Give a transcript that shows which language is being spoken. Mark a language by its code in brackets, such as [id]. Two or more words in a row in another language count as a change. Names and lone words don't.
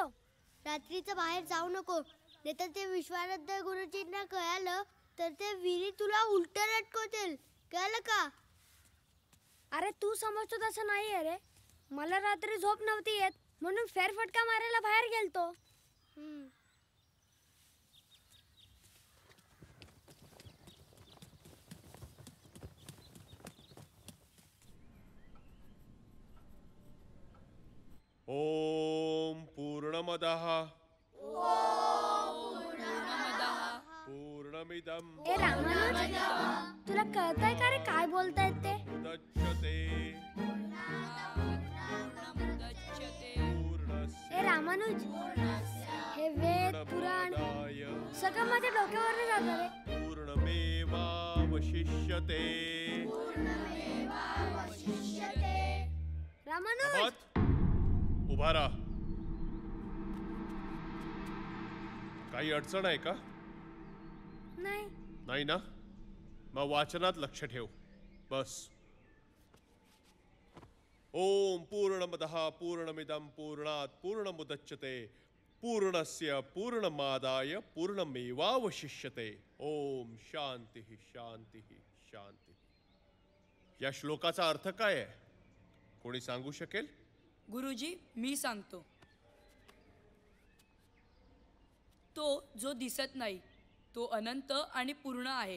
[mr] रात्रीचं बाहेर जाऊ नको, नाहीतर ते विश्वानंद गुरुजींना कळालं तर ते विहिरीत तुला उलट लटकवतील, कळलं का? अरे तू समजतो तसं नाही आहे रे. मला रात्री झोप नव्हती येत म्हणून फेरफटका मारायला बाहेर गेलतो. [sa] ओम पूर्णमदः पूर्णमिदं [mr] ए रामानुज, तुला कळतंय का रे काय बोलतायत ते? [sa] मुदच्यते [mr] ए रामानुज, हे वेद पुराण सगळं माझ्या डोक्यावर जातं रे. [sa] पूर्णमेवावशिष्यते. [mr] रामानुज, उभा राहा. काही अडचण आहे का? नाही. नाही ना? मग वाचनात लक्ष ठेव. बस. [sa] ओम पूर्णमदः पूर्णमिदं पूर्णात् पूर्णमुदच्यते पूर्णस्य पूर्णमादाय पूर्णमेवावशिष्यते. ओम शांती शांती शांती. [mr] या श्लोकाचा अर्थ काय आहे? कोणी सांगू शकेल? गुरुजी, मी सांगतो. तो जो दिसत नाही तो अनंत आणि पूर्ण आहे.